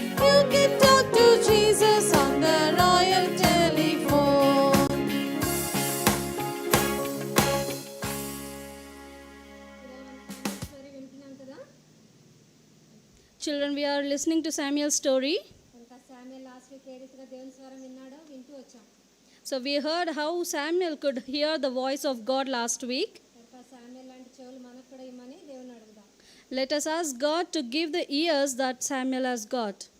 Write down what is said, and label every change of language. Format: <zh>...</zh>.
<en>You can talk to Jesus on the royal telephone.</en> <te>Story వింటున్నాం కదా.</te> <en>Children, we are listening to Samuel's story.</en> <te>ఇంకా Samuel last week ఏ రీతిగా దేవుని స్వరం విన్నాడో వింటూ వచ్చాం.</te> <en>So we heard how Samuel could hear the voice of God last week.</en> <te>కనుక Samuel లాంటి చెవులు మనకు కూడా ఇమ్మని దేవుని అడుగుదాం.</te> <en>Let us ask God to give the ears that Samuel has got.</en>